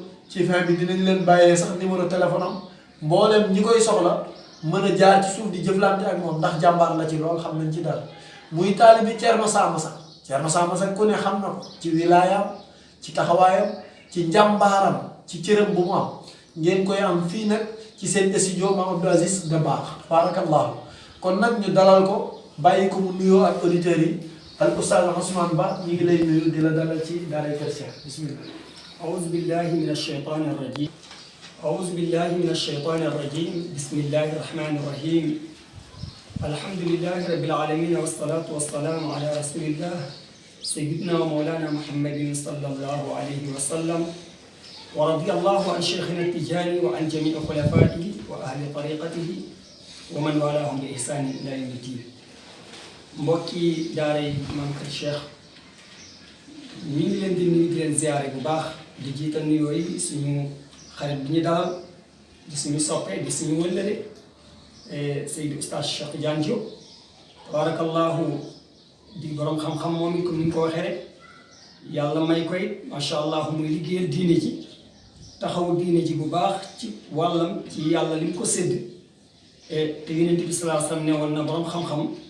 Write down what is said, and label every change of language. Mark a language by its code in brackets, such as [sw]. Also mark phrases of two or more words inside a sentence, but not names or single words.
[wo] ci fin bi dinañ leen bàyyee sax numéro téléphone am mboolem ñi koy soxla mën a jaar ci suuf di jëflante ak moom ndax jàmbaar la ci lool xam nañ ci dara muy taalibi Thierno Samassa ku ne xam na ko ci wilaayam ci taxawaayam ci njàmbaaram ci cëram bu mu am ngeen koy am fii nag ci seen studio Mame Abdou Aziz Dabakh barakallahu kon nag ñu dalal ko bàyyi ko mu nuyoo ak auditeurs yi al oustaz Ousmane Ba ñu ngi lay nuyu di la dalal ci Daaray Kër Cheikh bismillah. [ar] أعوذ بالله من الشيطان الرجيم أعوذ بالله من الشيطان الرجيم بسم الله الرحمن الرحيم الحمد لله رب العالمين والصلاة والسلام على رسول الله سيدنا ومولانا محمد صلى الله عليه وسلم ورضي الله عن شيخنا التجاني وعن جميع خلفائه وأهل طريقته ومن والاهم بإحسان إلى يوم الدين [wo] mbokki daaray Maam Kër Cheikh ñu ngi leen di nuyu di leen ziyaare bu baax di jiital nuyoo yi suñu xarit bi ñu dalal di suñu soppe di suñu wëllëre Seydi Oustaz Cheikh Tidiane Diop tabarakallahu di borom xam-xam moom it comme ni nga ko waxee rek yàlla may koy [ar] ما شاء الله [wo] muy liggéeyal diine ji taxawu diine ji bu baax ci wàllam ci yàlla li mu ko sédd te Yonent bi [ar] صلى الله عليه وسلم [wo] ne woon na borom xam-xam